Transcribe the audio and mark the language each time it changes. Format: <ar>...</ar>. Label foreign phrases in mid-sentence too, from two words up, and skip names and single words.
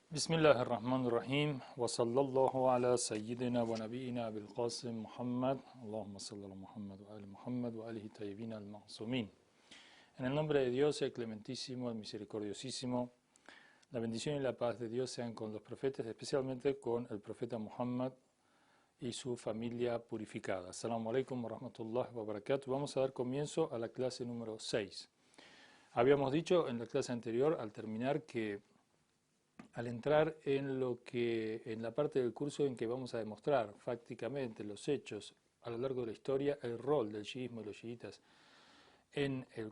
<ar>بسم الله الرحمن الرحيم وصلى الله على سيدنا ونبينا بالقاسم محمد اللهم صل على محمد وآل محمد وآله الطيبين المعصومين.</ar> <es>En el nombre de Dios, el clementísimo, el misericordiosísimo, la bendición y la paz de Dios sean con los profetas, especialmente con el profeta Muhammad y su familia purificada.</es> <ar>السلام عليكم ورحمة الله وبركاته.</ar> <es>Vamos a dar comienzo a la clase número 6. Habíamos dicho en la clase anterior, al terminar, que al entrar en la parte del curso en que vamos a demostrar fácticamente los hechos a lo largo de la historia, el rol del chiismo y los chiitas en el</es>